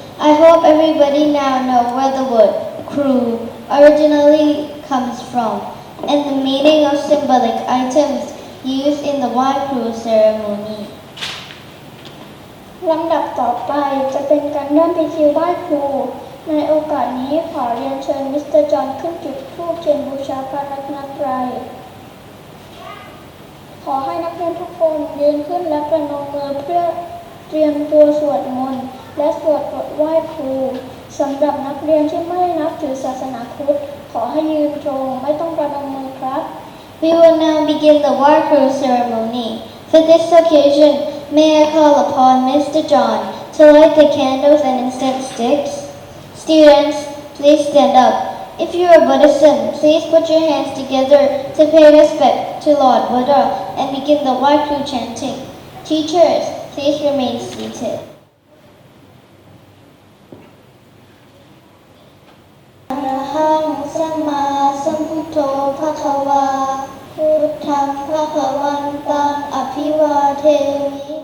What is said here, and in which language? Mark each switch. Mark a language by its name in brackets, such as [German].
[English] I hope everybody now know where the word "kru" originally comes from and the meaning of symbolic items used in the Wai Kru ceremony. [Thai] ลำดับต่อไปจะเป็นการเริ่มพิธีไหว้ครู ในโอกาสนี้ขอเรียนเชิญมิสเตอร์จอห์นขึ้นจุดธูปเทียนบูชาพระรัตนตรัย ขอให้นักเรียนทุกคนยืนขึ้นและประนมมือเพื่อเตรียมตัวสวดมนต์และสวดบทไหว้ครูสำหรับนักเรียนที่ไม่นับถือศาสนาพุทธขอให้ยืนตรงไม่ต้องประนมมือครับ [English] We will now begin the Wai Kru ceremony. For this occasion, may I call upon Mr. John to light the candles and incense sticks. Students, please stand up. If you are Buddhism, please put your hands together to pay respect to Lord Buddha and begin the Wai Kru chanting. Teachers, please remain seated. [Pali] อะระหังสัมมาสัมพุทโธภควาพุทธังภควันตังอภิวาเทมิ